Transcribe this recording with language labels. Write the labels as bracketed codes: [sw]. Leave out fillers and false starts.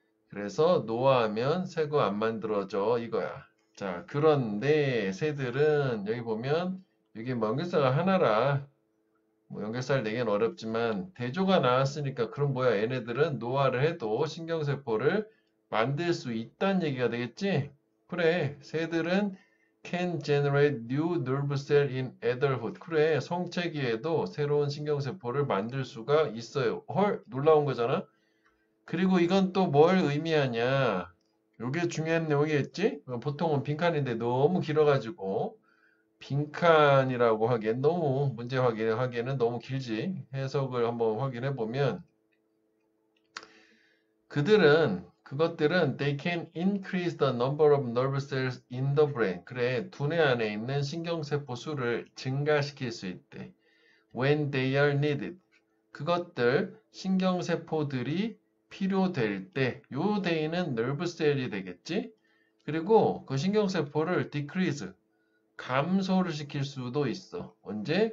[ko] 그래서 노화하면 새 거 안 만들어져. 이거야. 자, 그런데 새들은 여기 보면, 여기 먼글사가 하나라. 뭐 연결살 내기는 어렵지만 대조가 나왔으니까 그럼 뭐야 얘네들은 노화를 해도 신경세포를 만들 수 있다는 얘기가 되겠지? 그래 새들은 [en] can generate new nerve cell in adulthood. [ko] 그래 성체기에도 새로운 신경세포를 만들 수가 있어요. 헐 놀라운 거잖아. 그리고 이건 또 뭘 의미하냐. 요게 중요한 내용이겠지? 보통은 빈칸인데 너무 길어가지고 빈칸이라고 하기엔 너무 문제 확인하기에는 너무 길지. 해석을 한번 확인해 보면 그것들은 [en] they can increase the number of nerve cells in the brain. [ko] 그래, 두뇌 안에 있는 신경세포 수를 증가시킬 수 있대. [en] When they are needed. [ko] 그것들 신경세포들이 필요될 때, 요 day는 nerve cell이 되겠지? 그리고 그 신경세포를 decrease 감소를 시킬 수도 있어. 언제?